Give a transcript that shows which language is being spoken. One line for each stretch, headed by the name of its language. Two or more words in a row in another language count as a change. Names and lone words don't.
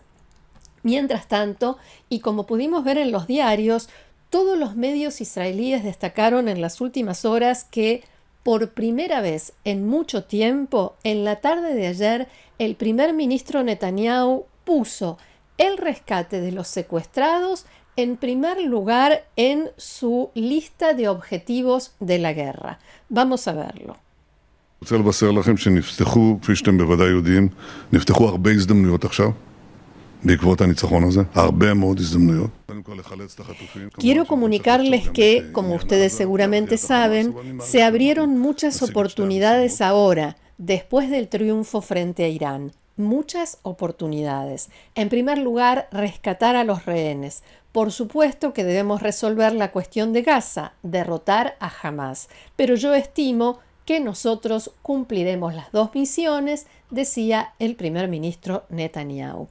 Spanish: Mientras tanto, y como pudimos ver en los diarios, todos los medios israelíes destacaron en las últimas horas que, por primera vez en mucho tiempo, en la tarde de ayer, el primer ministro Netanyahu puso el rescate de los secuestrados en primer lugar en su lista de objetivos de la guerra. Vamos a verlo.
Hebrew: רוצה לבשר לכם שנפתחו, כפי שאתם בוודאי יודעים, נפתחו הרבה הזדמנויות עכשיו, בעקבות הניצחון הזה, הרבה מאוד הזדמנויות.
Spanish: Quiero comunicarles que, como ustedes seguramente saben, se abrieron muchas oportunidades ahora, después del triunfo frente a Irán. Muchas oportunidades. En primer lugar, rescatar a los rehenes. Por supuesto que debemos resolver la cuestión de Gaza, derrotar a Hamás, pero yo estimo que nosotros cumpliremos las dos misiones, decía el primer ministro Netanyahu.